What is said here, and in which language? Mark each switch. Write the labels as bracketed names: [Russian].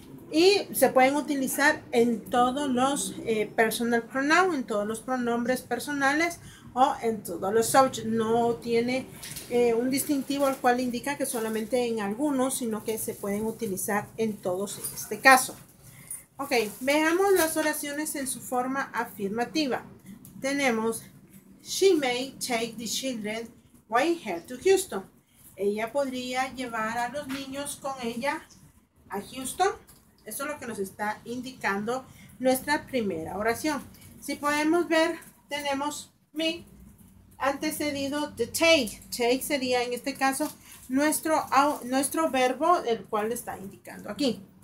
[Spanish] Y se pueden utilizar en todos los personal pronouns, en todos los pronombres personales o en todos los subjects. No tiene un distintivo el cual indica que solamente en algunos, sino que se pueden utilizar en todos en este caso. Ok, veamos las oraciones en su forma afirmativa. Tenemos, [English] she may take the children with her to Houston. [Spanish] Ella podría llevar a los niños con ella a Houston. Eso es lo que nos está indicando nuestra primera oración. Si podemos ver, tenemos me antecedido de take. Take sería en este caso nuestro verbo, el cual está indicando aquí.